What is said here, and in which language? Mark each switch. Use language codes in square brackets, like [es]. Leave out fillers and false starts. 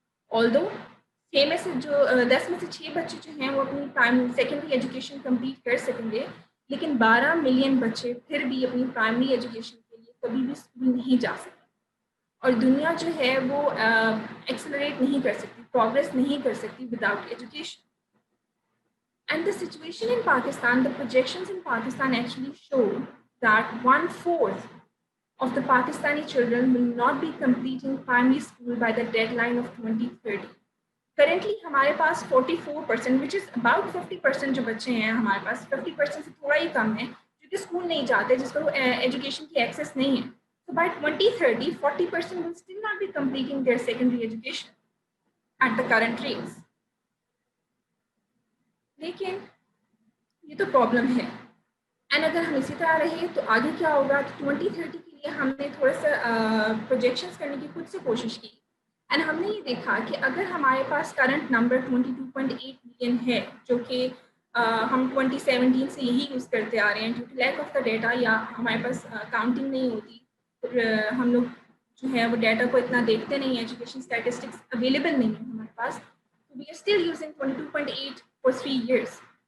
[hi] Although 6 में से जो 10 में से 6 बच्चे जो हैं वो अपनी सेकेंडरी एजुकेशन कंप्लीट कर सकेंगे, लेकिन 12 मिलियन बच्चे फिर भी अपनी प्राइमरी एजुकेशन के लिए कभी भी स्कूल नहीं जा सकते। और दुनिया जो है वो एक्सेलरेट नहीं कर सकती, प्रोग्रेस नहीं कर सकती [en] Without education. And the situation in Pakistan, the projections in Pakistan actually show that 1/4 of the Pakistani children will not be completing primary school by the deadline of 2030. [hi] Currently हमारे पास 44%, [en] which is about 50% [hi] जो बच्चे हैं हमारे पास, 50% से थोड़ा ही कम है जो कि स्कूल नहीं जाते, जिसको एजुकेशन की एक्सेस नहीं है। [en] So by 2030, 40% will still not be completing their secondary education at the current rates. [hi] लेकिन ये तो प्रॉब्लम है, एंड अगर हम इसी तरह रहे तो आगे क्या होगा? तो 2030 के लिए हमने थोड़ा सा प्रोजेक्शंस करने की खुद से कोशिश की, एंड हमने ये देखा कि अगर हमारे पास करंट नंबर 22.8 मिलियन है, जो कि हम 2017 से यही यूज़ करते आ रहे हैं [en] due to lack of the data, [hi] या हमारे पास काउंटिंग नहीं होती, हम लोग जो है वो डाटा को इतना देखते नहीं, एजुकेशन स्टैटिस्टिक्स अवेलेबल नहीं है हमारे पास, तो [en] We are still using 22.8 for 3 years.